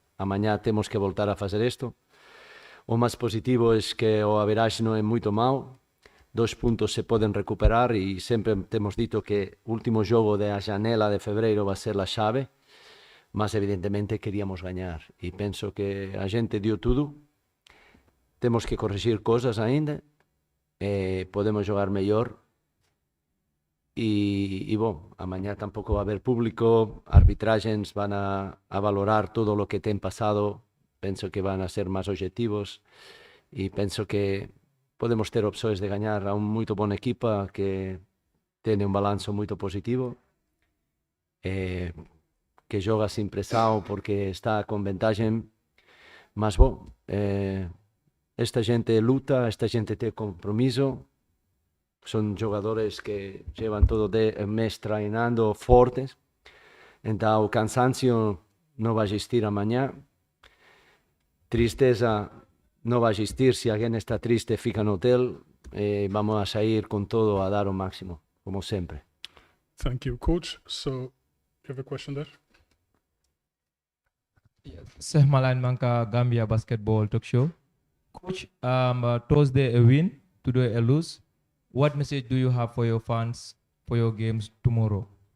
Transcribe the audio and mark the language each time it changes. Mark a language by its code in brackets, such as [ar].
[pt] Amanhã temos que voltar a fazer isto. O mais positivo é que o average não é muito mau, 2 pontos se podem recuperar e sempre temos dito que o último jogo da janela de fevereiro vai ser a chave, mas evidentemente queríamos ganhar e penso que a gente deu tudo. Temos que corrigir coisas ainda, podemos jogar melhor e bom, amanhã tampouco vai haver público, arbitragens vão a valorar todo o que tem passado. [gl] Penso que van a ser máis objetivos e penso que podemos ter opções de ganhar a unha moito boa equipa que ten un balanzo moito positivo, que joga sin presión porque está con ventaxe, mas bom, esta xente luta, esta xente ten compromiso, son jogadores que llevan todo o mes treinando fortes, entón o cansancio non vai existir amanhã. [pt] Tristeza não vai existir, se alguém está triste fica no hotel, vamos a sair com todo a dar o máximo, como sempre. [en] Thank you, coach. So, you have a question there? Seh Malan Manka Gambia Basketball Talk Show. Coach, Thursday a win, today a lose. What message do you have for your fans for your games tomorrow?